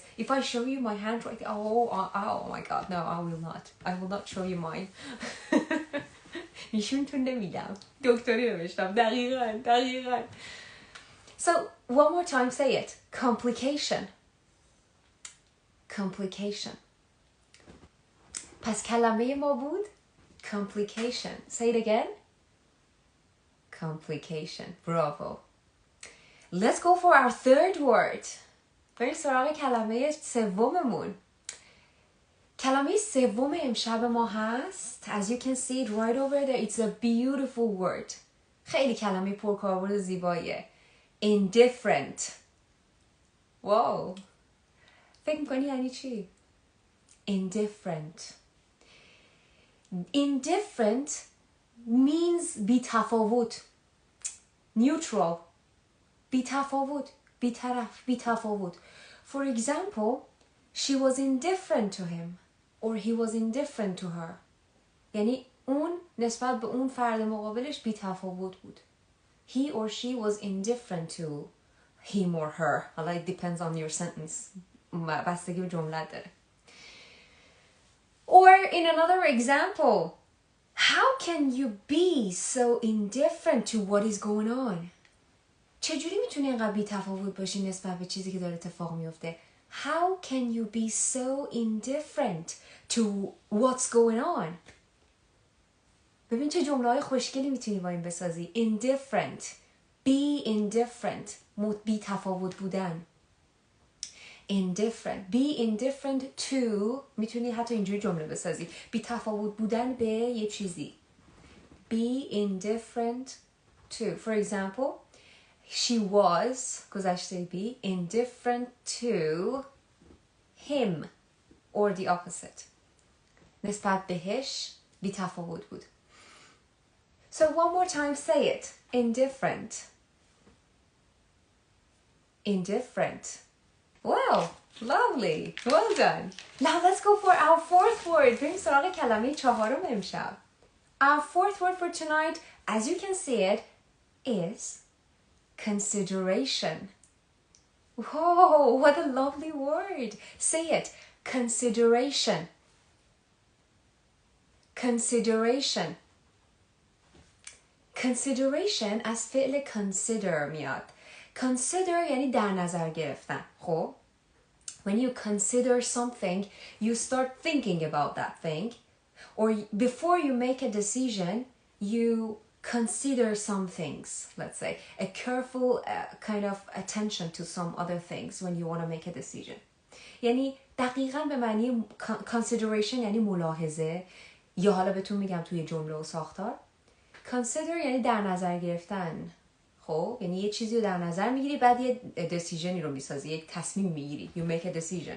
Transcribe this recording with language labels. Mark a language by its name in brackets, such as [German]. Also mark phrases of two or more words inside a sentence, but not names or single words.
[English] If I show you my handwriting, oh my god, no, I will not show you mine. [Persian] نشونتون نمیدم. دکتری نوشتم. دقیقاً. [English] So, one more time, say it. Complication. [Persian] پس کلمه ما بود complication. [English] Say it again. Complication. Bravo. Let's go for our third word. [Persian] بریم سراغ کلمه سوممون. کلمه سوم امشب ما هست. [English] As you can see it right over there, it's a beautiful word. [Persian] خیلی کلمه پرکاربرد زیباییه. [English] Indifferent. Wow. [Persian] فکر میکنی یعنی چی؟ [English] Indifferent means [Persian] بی‌تفاوت. [English] Neutral. بی‌تفاوت. For example, she was indifferent to him or he was indifferent to her. [Persian] یعنی اون نسبت به اون فرد مقابلش بی‌تفاوت بود. [English] He or she was indifferent to him or her. It depends on your sentence. [Persian] بستگی به جمله داره. [English] Or in another example, how can you be so indifferent to what is going on? [Persian] چجوری میتونی اینقدر بی‌تفاوت باشی نسبت به چیزی که داره اتفاق میفته؟ [English] How can you be so indifferent to what's going on? [Persian] ببین چه جمله‌های خوشگلی میتونی با این بسازی. [English] Indifferent. Be indifferent. [Persian] بی‌تفاوت بودن. [English] Indifferent. Be indifferent to. [Persian] میتونی حتی اینجوری جمله بسازی. بی‌تفاوت بودن به یه چیزی. [English] Be indifferent to. For example, she was گذشته be indifferent to him or the opposite. [Persian] نسبت بهش بی‌تفاوت بود. [English] So one more time, say it. Indifferent. Wow, lovely. Well done. Now let's go for our fourth word. [Persian] بریم سراغ کلمه چهارم امشب. [English] Our fourth word for tonight, as you can see it, is consideration. Whoa, what a lovely word. Say it. Consideration. Consideration [Persian] از فعل [English] consider میاد. [Persian] Consider یعنی در نظر گرفتن. [English] خب when you consider something, you start thinking about that thing. Or before you make a decision, you consider some things, let's say. A careful kind of attention to some other things when you want to make a decision. [Persian] یعنی دقیقاً به معنی consideration یعنی ملاحظه. یا حالا بهتون میگم توی جمله و ساختار. Consider یعنی در نظر گرفتن. خب یعنی یه چیزی رو در نظر میگیری بعد یه decisionی رو میسازی، یک تصمیم میگیری. [English] You make a decision.